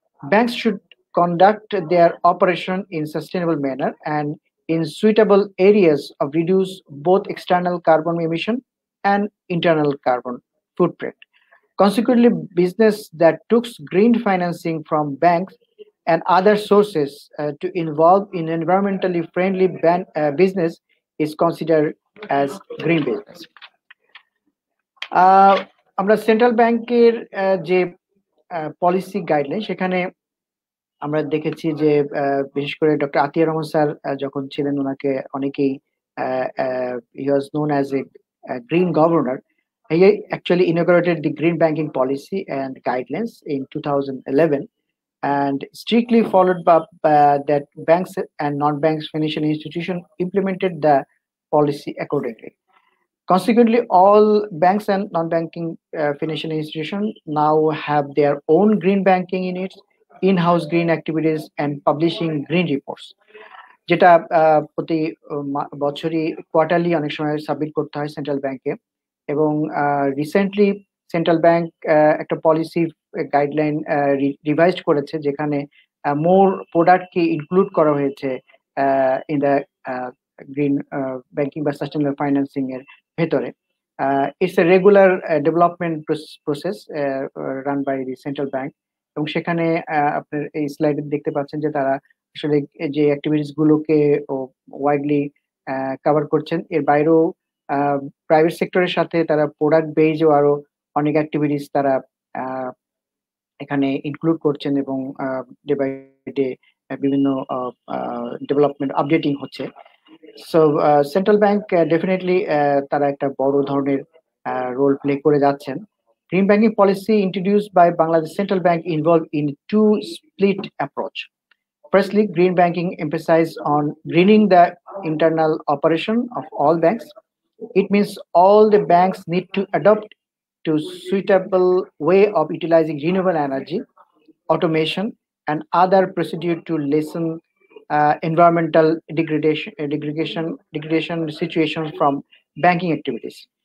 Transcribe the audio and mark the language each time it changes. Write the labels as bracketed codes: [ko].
[en] Banks should conduct their operation in sustainable manner and in suitable areas of reduce both external carbon emission and internal carbon footprint. Consequently, business that took green financing from banks and other sources to involve in environmentally friendly business is considered as green business. [bn] আমরা central ব্যাংকের যে policy guideline সেখানে আমরা দেখেছি যে বিশেষ করে doctor Atiar Rahman sir যখন ছিলেন ওনাকে অনেকেই [en] he was known as a green governor. He actually inaugurated the green banking policy and guidelines in 2011 and strictly followed up that banks and non-banks financial institutions implemented the policy accordingly. Consequently, all banks and non-banking financial institutions now have their own green banking units, in-house green activities, and publishing green reports. [bn] যেটা প্রতি বছরই quarterly অনেক সময় submit করতে হয় central ব্যাংকে এবং recently central bank একটা পলিসি গাইডলাইন রিভাইজড করেছে যেখানে মোর প্রোডাক্টকে ইনক্লুড করা হয়েছে [en] in the green banking [bn] বা সাস্টেনেবল ফাইন্যান্সিং এর ভেতরে। [en] it's a regular development process run by the central bank [bn] এবং সেখানে আপনার এই স্লাইডে দেখতে পাচ্ছেন যে তারা আসলে যে অ্যাক্টিভিটিস গুলোকে ওয়াইডলি কভার করছেন এর বাইরেও প্রাইভেট সেক্টরের সাথে তারা প্রোডাক্ট বেজও আরো অনেক অ্যাক্টিভিটিস তারা এখানে ইনক্লুড করছেন এবং [en] day by day [bn] বিভিন্ন ডেভেলপমেন্ট আপডেটিং হচ্ছে। সো সেন্ট্রাল ব্যাংক ডেফিনেটলি তারা একটা বড় ধরনের রোল প্লে করে যাচ্ছেন। [en] Green banking policy introduced by Bangladesh Central Bank involved in two split approach. Firstly, green banking emphasized on greening the internal operation of all banks. It means all the banks need to adopt to suitable way of utilizing renewable energy, automation, and other procedure to lessen environmental degradation situations from banking activities.